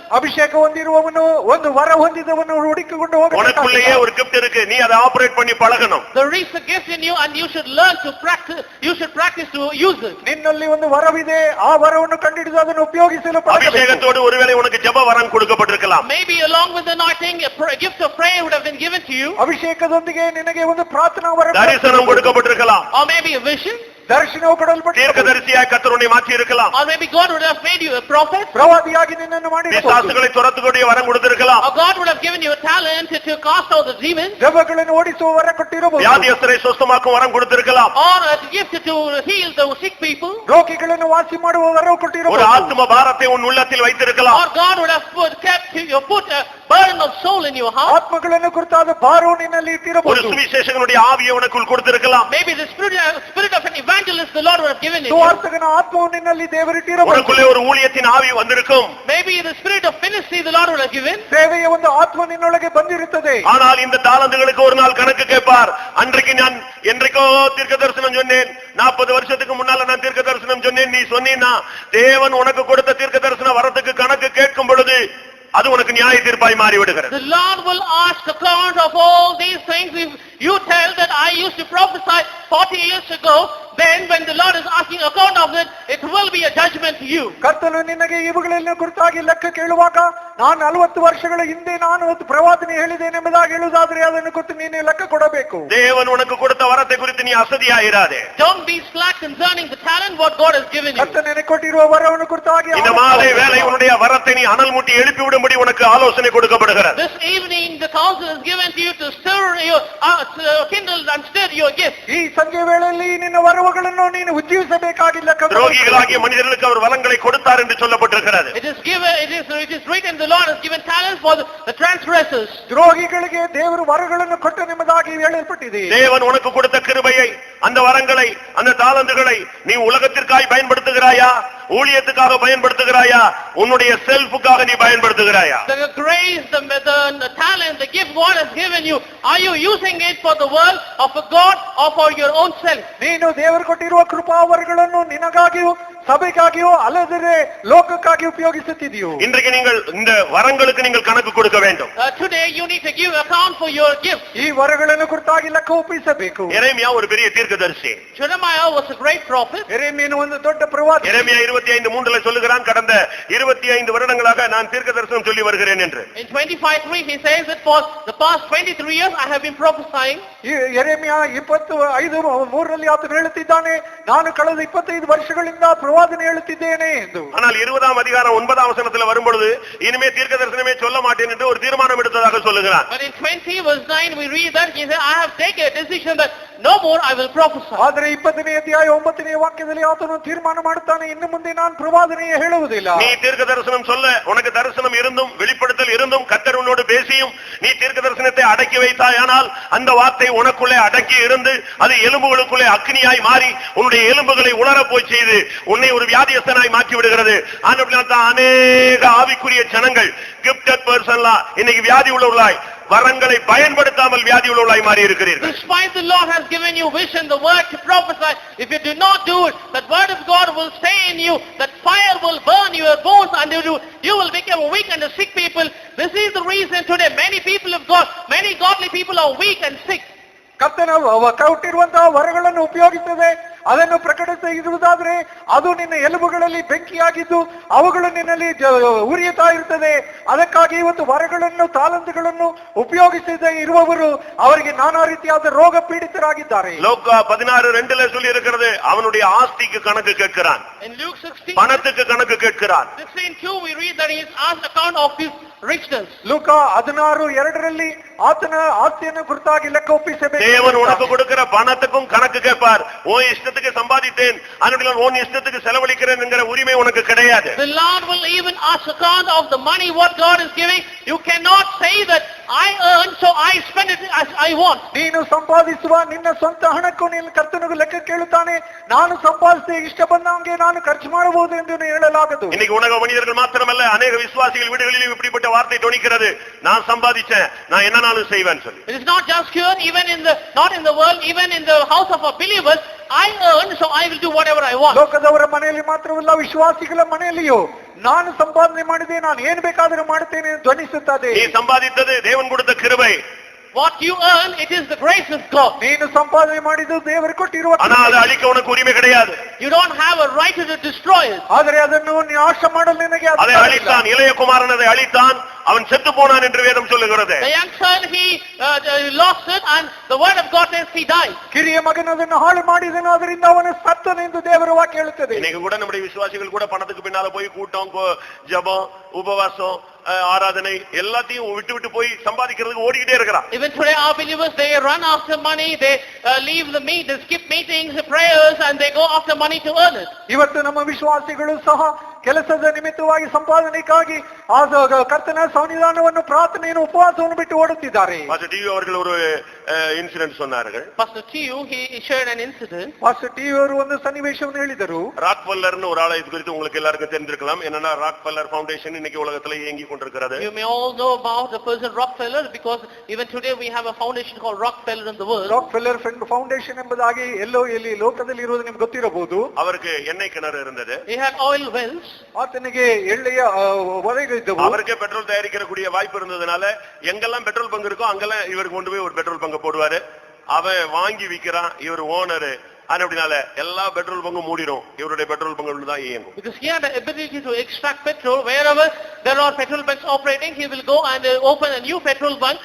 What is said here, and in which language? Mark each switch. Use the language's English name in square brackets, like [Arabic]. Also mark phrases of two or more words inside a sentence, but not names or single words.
[Kannada] ಅಭಿಷೇಕ ಹೊಂದಿರುವವನು ಒಂದು ವರ ಹೊಂದಿದವನು ಹುಡುಕಿಕೊಂಡು ಹೋಗಬೇಕು. [Tamil] உனக்குள்ளேயே ஒரு gift இருக்கு, நீ அதை ஆபரேட் பண்ணி பழகணும். [English] There is a gift in you and you should learn to practice, you should practice to use it. [Kannada] ನಿನ್ನಲ್ಲಿ ಒಂದು ವರವಿದೆ, ಆ ವರವನ್ನು ಕಂಡುಹಿಡಿದು ಅದನ್ನು ಉಪಯೋಗಿಸಲು ಪಳಗಬೇಕು. [Tamil] அபிஷேகத்தோடு ஒருவேளை உனக்கு ஜெப வரம் கொடுக்கப்பட்டிருக்கலாம். [English] Maybe along with the anointing a gift of prayer would have been given to you. [Kannada] ಅಭಿಷೇಕದೊಂದಿಗೆ ನಿನಗೆ ಒಂದು ಪ್ರಾರ್ಥನಾ ವರ [Tamil] தரிசனம் கொடுக்கப்பட்டிருக்கலாம். [English] Or maybe a vision. [Kannada] ದರ್ಶನವು ಕೊಡಲ್ಪಟ್ಟಿದೆ. [Tamil] தீர்க்கதரிசியாய் கர்த்தர் உன்னை மாற்றி இருக்கலாம். [English] Or maybe God would have made you a prophet. [Kannada] ಪ್ರವಾದಿಯಾಗಿ ನಿನ್ನನ್ನು ಮಾಡಿರಬಹುದು. [Tamil] பிசாசுகளை துரத்தக்கூடிய வரம் கொடுத்திருக்கலாம். [English] Or God would have given you a talent to cast out the demons. [Kannada] ದೆವ್ವಗಳನ್ನು ಓಡಿಸುವ ವರ ಕೊಟ್ಟಿರಬಹುದು. [Tamil] வியாதியஸ்தரை சுஸ்தமாக்கும் வரம் கொடுத்திருக்கலாம். [English] Or a gift to heal the sick people. [Kannada] ರೋಗಿಗಳನ್ನು ವಾಸಿ ಮಾಡುವ ವರ ஒரு ಕೊಟ್ಟಿರಬಹುದು. [Tamil] ஆத்ம பாரத்தை உன் உள்ளத்தில் வைத்திருக்கலாம். [English] Or God would have put a burden of soul in your heart. [Kannada] ಆತ್ಮಗಳನ್ನು ಕುರಿತಾದ ಭಾರವು ನಿನ್ನಲ್ಲಿ ஒரு ಇಟ್ಟಿರಬಹುದು. [Tamil] சுவிசேஷகனுடைய ஆவியை உனக்குள் கொடுத்திருக்கலாம். [English] Maybe the spirit of an evangelist the Lord would have given it. [Kannada] ಸುವಾರ್ತಕನ ಆತ್ಮವು ನಿನ್ನಲ್ಲಿ ದೇವರಿಟ್ಟಿರಬಹುದು. [Tamil] உனக்குள்ளே ஒரு ஊழியத்தின் ஆவி வந்திருக்கும். [English] Maybe the spirit of ministry the Lord would have given. [Kannada] ಸೇವೆಯ ಒಂದು ಆತ್ಮ ನಿನ್ನೊಳಗೆ ಬಂದಿರುತ್ತದೆ. [Tamil] ஆனால் இந்த தாளந்துகளுக்கு ஒரு நாள் கணக்கு கேட்பார். அன்றைக்கு நான் என்றைக்கோ தீர்க்க தரிசனம் சொன்னேன், 40 வருஷத்துக்கு முன்னால நான் தீர்க்க தரிசனம் சொன்னேன், நீ சொன்னீன்னா தேவன் உனக்கு கொடுத்த தீர்க்க தரிசன வரத்துக்கு கணக்கு கேட்கும் பொழுது அது உனக்கு நியாய தீர்ப்பாய் மாறி விடுகிறது. [English] The Lord will ask account of all these things if you prophesied 40 years ago, then when the Lord is asking account of it, it will be a judgment to you. [Kannada] ಕರ್ತನು ನಿನಗೆ ಇವುಗಳೆಲ್ಲ ಕುರಿತಾಗಿ ಲೆಕ್ಕ ಕೇಳುವಾಗ ನಾನು 40 ವರ್ಷಗಳ ಹಿಂದೆ ನಾನು ಒಂದು ಪ್ರವಾದನೆ ಹೇಳಿದ್ದೇನೆ ಎಂಬುದಾಗಿ ಹೇಳುವುದಾದ್ರೆ ಅದನ್ನು ಕುರಿತು ನೀನು ಲೆಕ್ಕ ಕೊಡಬೇಕು. [Tamil] தேவன் உனக்கு கொடுத்த வரத்தை குறித்து நீ அசதியாயிராதே. [English] Don't be slack concerning the talent what God has given you. [Kannada] ಕರ್ತನು ನಿನಗೆ ಕೊಟ್ಟಿರುವ ವರವನ್ನು ಕುರಿತಾಗಿ [Tamil] இந்த மாலை வேளை உன்னுடைய வரத்தை நீ அனல் மூட்டி எழுப்பி விடும்படி உனக்கு ஆலோசனை கொடுக்கப்படுகிறது. [English] This evening the counsel is given to you to stir your kindle and stir your gift. [Kannada] ಈ ಸಂಜೆ ವೇಳೆಯಲ್ಲಿ ನಿನ್ನ ವರವುಗಳನ್ನು ನೀನು ಉಜ್ಜೀವಿಸಬೇಕಾಗಿ ಲೆಕ್ಕ ಕೊಡಬೇಕು. [Tamil] துரோகிகளாகிய மனிதர்களுக்கு அவர் வளங்களை கொடுத்தார் என்று சொல்லப்பட்டிருக்கிறது. [English] It is written, the Lord has given talents for the transgressors. [Kannada] ದ್ರೋಹಿಗಳಿಗೆ ದೇವರು ವರಗಳನ್ನು ಕೊಟ್ಟ ಎಂಬುದಾಗಿ ಹೇಳಲ್ಪಟ್ಟಿದೆ. [Tamil] தேவன் உனக்கு கொடுத்த கிருபையை, அந்த வரங்களை, அந்த தாளந்துகளை நீ உலகத்திற்காய் பயன்படுத்துகிறாயா, ஊழியத்துக்காக பயன்படுத்துகிறாயா, உன்னுடைய செல்ஃபுக்காக நீ பயன்படுத்துகிறாயா? [English] The grace, the talent, the gift God has given you, are you using it for the world or for God or for your own self? [Kannada] ನೀನು ದೇವರು ಕೊಟ್ಟಿರುವ ಕೃಪಾವರಗಳನ್ನು ನಿನಗಾಗಿಯೂ ಸಭೆಗಾಗಿಯೋ ಅಲ್ಲದೆ ಲೋಕಕ್ಕಾಗಿ ಉಪಯೋಗಿಸುತ್ತಿದೆಯೋ? [Tamil] இன்றைக்கு நீங்கள் இந்த வரங்களுக்கு நீங்கள் கணக்கு கொடுக்க வேண்டும். [English] Today you need to give account for your gift. [Kannada] ಈ ವರಗಳನ್ನು ಕುರಿತಾಗಿ ಲೆಕ್ಕ ಒಪ್ಪಿಸಬೇಕು. [Tamil] எரேமியா ஒரு பெரிய தீர்க்கதரிசி. [English] Jeremiah was a great prophet. [Kannada] எரேமியன் ಒಂದು ದೊಡ್ಡ ಪ್ರವಾದಿ. [Tamil] எரேமியா 25:3 சொல்லுகிறான், கடந்த 25 வருடங்களாக நான் தீர்க்க தரிசனம் சொல்லி வருகிறேன் என்று. [English] In 25:3 he says that for the past 23 years I have been prophesying. [Kannada] ಎರೆಮಿಯ 25:3 ಆತನು ಹೇಳುತ್ತಿದ್ದಾನೆ, ನಾನು ಕಳೆದ 25 ವರ್ಷಗಳಿಂದ ಪ್ರವಾದನೆ ಹೇಳುತ್ತಿದ್ದೇನೆ ಎಂದು. [Tamil] ஆனால் 20ஆம் அதிகாரம் 9ஆம் வசனத்தில் வரும்பொழுது இனிமே தீர்க்க தரிசனமே சொல்ல மாட்டேன் என்று ஒரு தீர்மானம் எடுத்ததாக சொல்லுகிறான். [English] But in 20:9 we read that he said, I have taken a decision that no more I will prophesy. [Kannada] ಆದರೆ 20ನೇ ಅಧ್ಯಾಯ 9ನೇ ವಾಕ್ಯದಲ್ಲಿ ಆತನು ತೀರ್ಮಾನ ಮಾಡುತ್ತಾನೆ, ಇನ್ನು ಮುಂದೆ ನಾನು ಪ್ರವಾದನೆ ಹೇಳುವುದಿಲ್ಲ. [Tamil] நீ தீர்க்க தரிசனம் சொல்ல உனக்கு தரிசனம் இருந்தும் வெளிப்படுத்தல் இருந்தும் கர்த்தர் உன்னோடு பேசியும் நீ தீர்க்க தரிசனத்தை அடக்கி வைத்தாயானால் அந்த வார்த்தை உனக்குள்ளே அடக்கி இருந்து அது எலும்புகளுக்குள்ளே அக்னியாய் மாறி உன்னுடைய எலும்புகளை உலரப் போய் செய்து உன்னை ஒரு வியாதியஸ்தனாய் மாற்றி விடுகிறது. ஆனபடியால் தான் அநேக ஆவிக்குரிய ஜனங்கள் [English] gifted person-laam [Tamil] இன்னைக்கு வியாதி உள்ளவர்களாய் வரங்களை பயன்படுத்தாமல் வியாதி உள்ளவர்களாய் மாறி இருக்கிறீர்கள். [English] Despite the Lord has given you vision, the word to prophesy, if you do not do it, that word of God will stay in you, that fire will burn your bones and you will become weak and sick people. This is the reason today many people of God, many godly people are weak and sick. [Kannada] ಕರ್ತನ ಕೊಟ್ಟಿರುವಂತಹ ವರಗಳನ್ನು ಉಪಯೋಗಿಸದೆ ಅದನ್ನು ಪ್ರಕಟಿಸದೆ ಇರುವುದಾದ್ರೆ ಅದು ನಿನ್ನ ಎಲುಬುಗಳಲ್ಲಿ ಬೆಂಕಿಯಾಗಿದ್ದು ಅವುಗಳು ನಿನ್ನಲ್ಲಿ ಉರಿಯುತ್ತಾ ಇರುತ್ತದೆ. ಅದಕ್ಕಾಗಿ ಇವತ್ತು ವರಗಳನ್ನು ತಾಲಂತುಗಳನ್ನು ಉಪಯೋಗಿಸದೆ ಇರುವವರು ಅವರಿಗೆ ನಾನಾ ರೀತಿಯಾದ ರೋಗ ಪೀಡಿತರಾಗಿದ್ದಾರೆ. [Tamil] லோக்கா 16:2 சொல்லி இருக்கிறது, அவனுடைய ஆஸ்திக்கு கணக்கு கேட்கிறான், [English] In Luke 16, [Tamil] பணத்துக்கு கணக்கு கேட்கிறான். [English] 16:2 we read that he is asked account of his richness. [Kannada] ಲೂಕ 16:2 ಆತನ ಆಸ್ತಿಯನ್ನು ಕುರಿತಾಗಿ ಲೆಕ್ಕ ಒಪ್ಪಿಸಬೇಕು. [Tamil] தேவன் உனக்கு கொடுக்கிற பணத்துக்கும் கணக்கு கேட்பார். உன் இஷ்டத்துக்கு சம்பாதித்தேன், அதனால உன் இஷ்டத்துக்கு செலவழிக்கிறேன் என்கிற உரிமை உனக்கு கிடையாது. [English] The Lord will even ask account of the money what God is giving. You cannot say that I earn so I spend it as I want. [Kannada] ನೀನು ಸಂಪಾದಿಸುವ ನಿನ್ನ ಸ್ವಂತ ಹಣಕ್ಕೂ ನೀನು ಕರ್ತನಿಗೆ ಲೆಕ್ಕ ಕೇಳುತ್ತಾನೆ, ನಾನು ಸಂಪಾದಿಸಿ ಇಷ್ಟ ಬಂದಂಗೆ ನಾನು ಖರ್ಚು ಮಾಡಬಹುದು ಎಂದು ಹೇಳಲಾಗದು. [Tamil] இன்னைக்கு உலக மனிதர்கள் மாத்திரமல்ல, அநேக விசுவாசிகள் வீடுகளிலும் இப்படிப்பட்ட வார்த்தை தொனிக்கிறது, நான் சம்பாதிச்சேன், நான் என்னனாலும் செய்வேன் சொல்லி. [English] It is not just here, even in the not in the world, even in the house of a believers, I earn so I will do whatever I want. [Kannada] ಲೋಕದವರ ಮನೆಯಲ್ಲಿ ಮಾತ್ರವಲ್ಲ, ವಿಶ್ವಾಸಿಗಳ ಮನೆಯಲ್ಲಿಯೂ ನಾನು ಸಂಪಾದನೆ ಮಾಡಿದೆ, ನಾನು ಏನು ಬೇಕಾದರೂ ಮಾಡುತ್ತೇನೆ ಧ್ವನಿಸುತ್ತದೆ. [Tamil] நீ சம்பாதித்தது தேவன் கொடுத்த கிருபை. [English] What you earn, it is the grace of God. [Kannada] ನೀನು ಸಂಪಾದನೆ ಮಾಡಿದ್ದು ದೇವರು ಕೊಟ್ಟಿರುವ [Tamil] ஆனா அது அழிக்க உனக்கு உரிமை கிடையாது. [English] You don't have a right to destroy it. [Kannada] ಆದರೆ ಅದನ್ನು ನಾಶ ಮಾಡಲು ನಿನಗೆ [Tamil] அதை அழித்தான், இளைய குமாரன் அதை அழித்தான், அவன் செத்து போனான் என்று வேதம் சொல்லுகிறது. [English] The young son, he lost it, and the word of God says he died. [Kannada] ಕಿರಿಯ ಮಗನದನ್ನು ಹಾಳು ಮಾಡಿದನು, ಅದರಿಂದ ಅವನು ಸತ್ತನೆಂದು ದೇವರ ವಾಕ್ಯ ಹೇಳುತ್ತದೆ. [Tamil] இன்னைக்கு கூட நம்முடைய விசுவாசிகள் கூட பணத்துக்கு பின்னால போய் கூட்டம், ஜெபம், உபவாசம், ஆராதனை எல்லாத்தையும் விட்டு விட்டு போய் சம்பாதிக்கிறதுக்கு ஓடிக்கிட்டே இருக்கிறான். [English] Even today our believers, they run after money, they leave the meet, they skip meetings, prayers, and they go after money to earn it. [Kannada] ಇವತ್ತು ನಮ್ಮ ವಿಶ್ವಾಸಿಗಳು ಸಹ ಕೆಲಸದ ನಿಮಿತ್ತವಾಗಿ ಸಂಪಾದನೆಗಾಗಿ ಕರ್ತನ ಸನ್ನಿಧಾನವನ್ನು ಪ್ರಾರ್ಥನೆಯನ್ನು ಉಪವಾಸವನ್ನು ಬಿಟ್ಟು ಓಡುತ್ತಿದ್ದಾರೆ. [Tamil] பாஸ்டர் டிவி அவர்கள் ஒரு இன்சிடென்ட் சொன்னார்கள். [English] Pastor T.U. he shared an incident. [Kannada] ಪಾಸ್ಟರ್ ಟಿ ಅವರು ಒಂದು ಸನ್ನಿವೇಶವನ್ನು ಹೇಳಿದರು. [Tamil] ராக்ஃபெல்லர்னு ஒரு ஆளை இது குறித்து உங்களுக்கு எல்லாருக்கும் தெரிஞ்சிருக்கலாம். என்னன்னா ராக்ஃபெல்லர் ஃபவுண்டேஷன் இன்னைக்கு உலகத்துல இயங்கி கொண்டிருக்கிறது. [English] You may all know about the person Rockefeller, because even today we have a foundation called Rockefeller in the world. [Kannada] ರಾಕ್ಫೆಲ್ಲರ್ ಫೌಂಡೇಶನ್ ಎಂಬುದಾಗಿ ಎಲ್ಲೋ ಎಲ್ಲಿ ಲೋಕದಲ್ಲಿ ಇರುವುದು ನಿಮ್ಗೆ ಗೊತ್ತಿರಬಹುದು. [Tamil] அவருக்கு எண்ணெய் கிணறு இருந்தது. [English] He had oil wells. [Kannada] ಆತನಿಗೆ ಎಳ್ಳೆಯ ಒಲೆಗಳಿದ್ದವು. [Tamil] அவருக்கே பெட்ரோல் தயாரிக்கக்கூடிய வாய்ப்பு இருந்ததுனால எங்கெல்லாம் [English] petrol bunk [Tamil] இருக்கோ அங்கெல்லாம் இவர் கொண்டு போய் ஒரு [English] petrol bunk [Tamil] போடுவாரு. அவன் வாங்கி விக்கிறான், இவர் ஓனர். அப்படினால எல்லா [English] petrol bunk-um [Tamil] மூடிடும், இவருடைய [English] petrol bunk [Tamil] தான் இயங்கும். [English] Because he had the ability to extract petrol wherever there are petrol bunks operating, he will go and open a new petrol bunk.